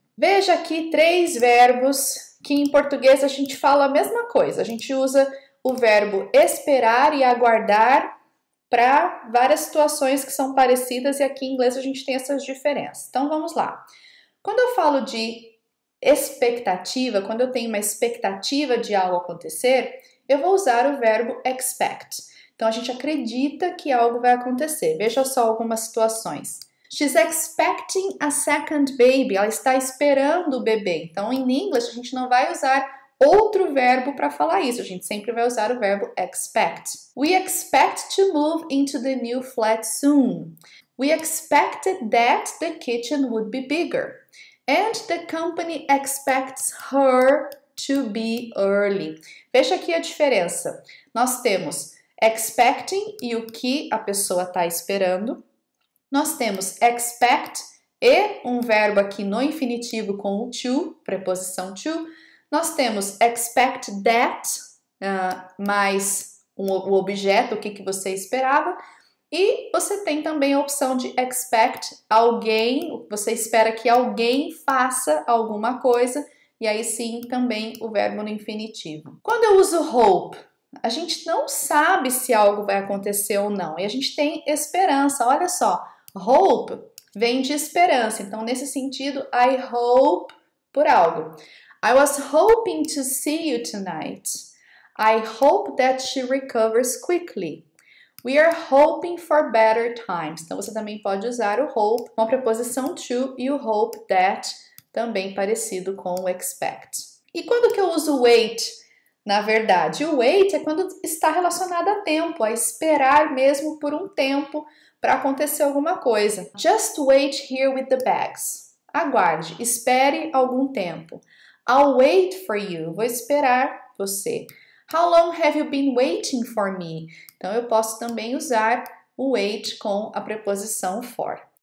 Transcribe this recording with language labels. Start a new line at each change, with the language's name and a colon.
Portuguese: Veja aqui 3 verbos que em português a gente fala a mesma coisa. A gente usa o verbo esperar e aguardar para várias situações que são parecidas e aqui em inglês a gente tem essas diferenças. Então vamos lá. Quando eu falo de expectativa, quando eu tenho uma expectativa de algo acontecer, eu vou usar o verbo expect. Então a gente acredita que algo vai acontecer. Veja só algumas situações.
English: She's expecting a second baby.
Portuguese: Ela está esperando o bebê. Então em inglês a gente não vai usar outro verbo para falar isso. A gente sempre vai usar o verbo expect.
English: We expect to move into the new flat soon. We expected that the kitchen would be bigger. And the company expects her to be early.
Portuguese: Veja aqui a diferença. Nós temos expecting e o que a pessoa está esperando. Nós temos expect e um verbo aqui no infinitivo com o to, preposição to. Nós temos expect that, mais o objeto, o que você esperava. E você tem também a opção de expect alguém, você espera que alguém faça alguma coisa. E aí sim, também o verbo no infinitivo. Quando eu uso hope, a gente não sabe se algo vai acontecer ou não. E a gente tem esperança. Olha só, hope vem de esperança. Então, nesse sentido, I hope por algo.
English: I was hoping to see you tonight. I hope that she recovers quickly. We are hoping for better times.
Portuguese: Então, você também pode usar o hope com a preposição to e o hope that, também parecido com o expect. E quando que eu uso wait? Na verdade, o wait é quando está relacionado a tempo, a esperar mesmo por um tempo para acontecer alguma coisa.
English: Just wait here with the bags.
Portuguese: Aguarde, espere algum tempo.
English: I'll wait for you.
Portuguese: Vou esperar você.
English: How long have you been waiting for me?
Portuguese: Então, eu posso também usar o wait com a preposição for.